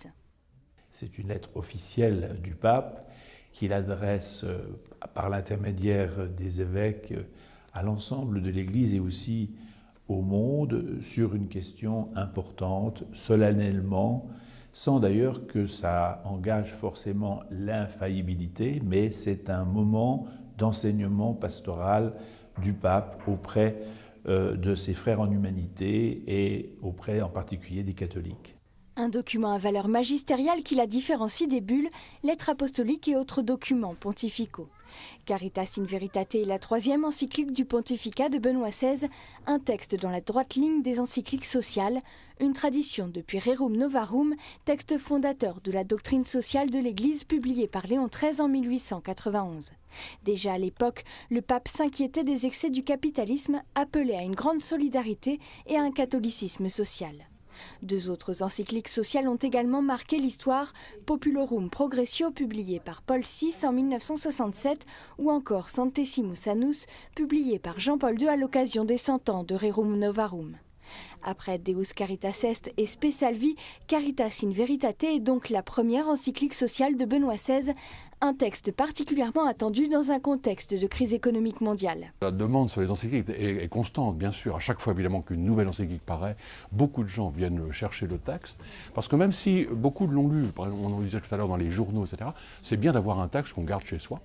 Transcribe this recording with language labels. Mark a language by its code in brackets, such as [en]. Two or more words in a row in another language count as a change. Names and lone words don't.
[fr] C'est une lettre officielle du pape qu'il adresse par l'intermédiaire des évêques à l'ensemble de l'Église et aussi au monde sur une question importante, solennellement, sans d'ailleurs que ça engage forcément l'infaillibilité, mais c'est un moment d'enseignement pastoral du pape auprès de ses frères en humanité et auprès en particulier des catholiques. Un document à valeur magistériale qui la différencie des bulles, lettres apostoliques et autres documents pontificaux. Caritas in Veritate est la troisième encyclique du pontificat de Benoît XVI, un texte dans la droite ligne des encycliques sociales, une tradition depuis Rerum Novarum, texte fondateur de la doctrine sociale de l'Église publié par Léon XIII en 1891. Déjà à l'époque, le pape s'inquiétait des excès du capitalisme, appelait à une grande solidarité et à un catholicisme social. Deux autres encycliques sociales ont également marqué l'histoire, Populorum Progressio publié par Paul VI en 1967 ou encore Centesimus Annus publié par Jean-Paul II à l'occasion des 100 ans de Rerum Novarum. Après Deus Caritas Est et Spe Salvi, Caritas in Veritate est donc la première encyclique sociale de Benoît XVI, un texte particulièrement attendu dans un contexte de crise économique mondiale. La demande sur les encycliques est constante, bien sûr. À chaque fois, évidemment, qu'une nouvelle encyclique paraît, beaucoup de gens viennent chercher le texte. Parce que même si beaucoup l'ont lu, par exemple, on en disait tout à l'heure dans les journaux, etc., c'est bien d'avoir un texte qu'on garde chez soi.